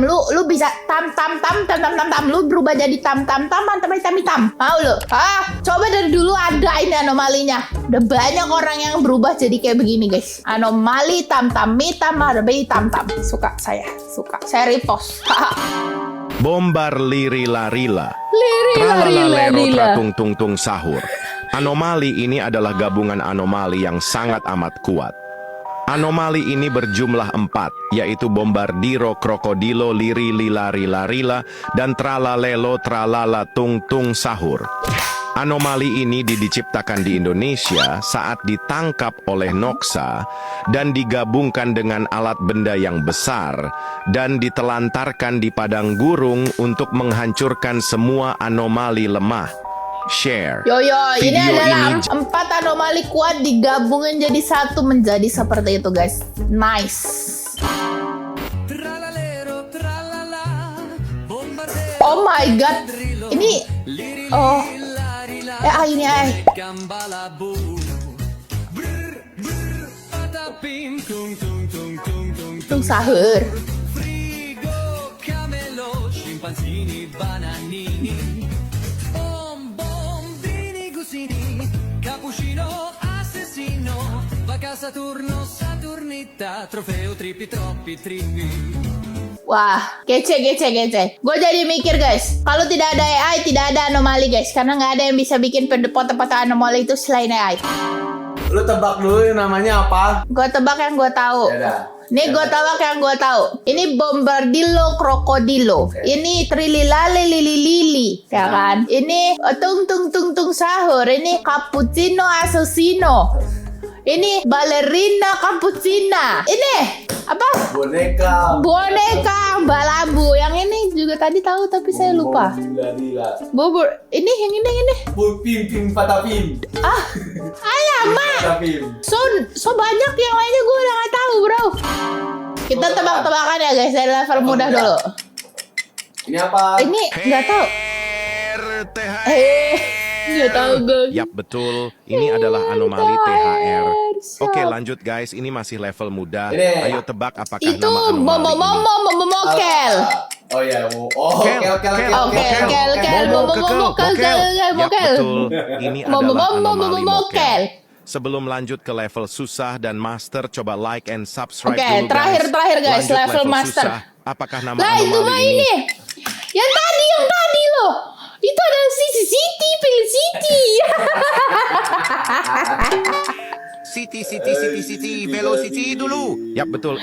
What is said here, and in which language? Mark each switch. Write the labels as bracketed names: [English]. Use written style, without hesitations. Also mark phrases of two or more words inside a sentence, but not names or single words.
[Indonesian] Lu bisa tam. Lu berubah jadi tam. Mau lu? Coba dari dulu ada ini anomalinya. Udah banyak orang yang berubah jadi kayak begini guys. Anomali tam. Suka saya repost. Bombar liri-larila. Liri-larila. Tung sahur. Anomali ini adalah gabungan anomali yang sangat amat kuat. Anomali ini berjumlah 4, yaitu bombardiro, krokodilo, liri, lila, dan tralalelo, tralala, tung sahur. Anomali ini diciptakan di Indonesia saat ditangkap oleh Noxa dan digabungkan dengan alat benda yang besar dan ditelantarkan di padang gurung untuk menghancurkan semua anomali lemah. Share. Ini adalah 4 anomali kuat digabungin jadi satu menjadi seperti itu guys. [English] Nice. Oh my god. [Indonesian] Ini ini tung sahur. Cappuccino assassino, vaca Saturno, Saturnita, trofeo trippi. Wah, kece. Gue jadi mikir guys, kalau tidak ada AI, tidak ada anomali guys, karena nggak ada yang bisa bikin foto-foto anomali itu selain AI. Lu tebak dulu yang namanya apa? Gue tebak yang gue tahu. Nih gue tebak yang gue tahu. Ini bombardilo krokodilo. Ini trililale lili. Ya kan? Ini tung sahur. Ini cappuccino assassino. Ini ballerina cappuccina. Ini apa? Boneka Balabu. Yang ini juga juga tadi tahu tapi saya lupa. Lila. Bubur. Ini yang ini. Pim patapim. Alamak. Patapim. So banyak yang lainnya gue udah nggak tahu bro. Kita tebak-tebakan ya guys dari level mudah dulu. Ini apa? Ini nggak tahu. RTHR. Nggak tahu gue. Yap, betul. Ini adalah anomali THR. Oke, lanjut guys. Ini masih level mudah. Ini. Ayo tebak apakah Itu nama anomali ini. momokel. Oh ya, Kel. Yap, betul. Ini adalah anomali mokel. Sebelum lanjut ke level susah dan master, coba [English] like and subscribe [Indonesian] Oke, dulu terakhir guys, Lanjut level master. susah. Apakah nama Lah itu mah anomali ini. Yang tadi loh. Itu adalah Siti, pilih Siti. [English] City, velocity [Indonesian] dulu. Yap, betul.